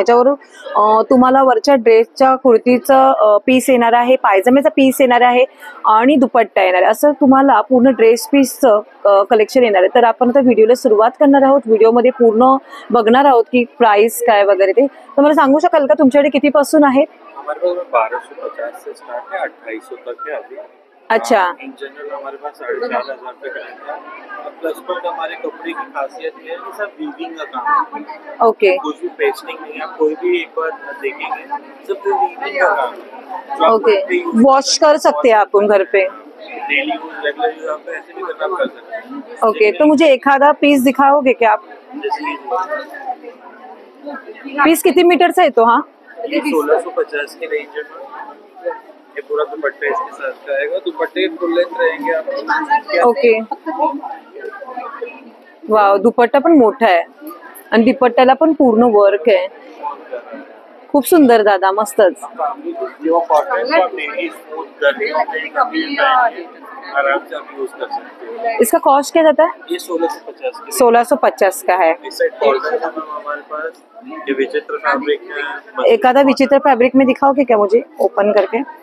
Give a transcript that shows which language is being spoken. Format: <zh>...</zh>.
<mr>याच्यावर तुम्हाला वरच्या ड्रेसच्या कुर्तीचं पीस येणार आहे, पायजमेचा पीस येणार आहे आणि दुपट्टा येणार आहे. असं तुम्हाला पूर्ण ड्रेस पीसचं कलेक्शन येणार आहे. तर आपण आता व्हिडिओला सुरुवात करणार आहोत. व्हिडिओमध्ये पूर्ण बघणार आहोत की प्राइस काय वगैरे ते. तर मला सांगू शकाल का तुमच्याकडे कितीपासून आहे?</mr> <hi>हमारे पास 1250 से स्टार्ट है, 2800 तक है अभी. अच्छा, इन जनरल हमारे पास 4500 पे करेंगे. प्लस पॉइंट हमारे कपड़े की खासियत ये है कि सब वीविंग का काम है. ओके. कुछ भी पेस्टिंग नहीं है. आप कोई भी एक बार देखेंगे सब वीविंग का काम है. ओके, वॉश कर सकते हैं आप घर पे. डेली यूज, रेगुलर यूज आप ऐसे भी करना कर सकते हैं. ओके, तो मुझे एखादा पीस दिखाओगे क्या आप?</hi> <mr>पीस किती मीटरचा येतो हा?</mr> <hi>1650 की रेंज है. ये पूरा दुपट्टा इसके साथ का आएगा. दुपट्टे फुल लेंथ रहेंगे आपके.</hi> <mr>ओके, वाव, दुपट्टा पण मोठा आहे आणि दुपट्ट्याला पण पूर्ण वर्क आहे. खूप सुंदर दादा, मस्तच.</mr> <hi>जो कॉटन का डेली स्मूथ गर्मियों में कभी आराम से आप यूज कर सकते हैं. इसका कॉस्ट क्या जाता है? ये 1650 की. 1650 का है. इस साइड कॉटन का हमारे पास ये विचित्र फैब्रिक है. एखादा विचित्र फैब्रिक में दिखाओगे क्या मुझे ओपन करके?</hi>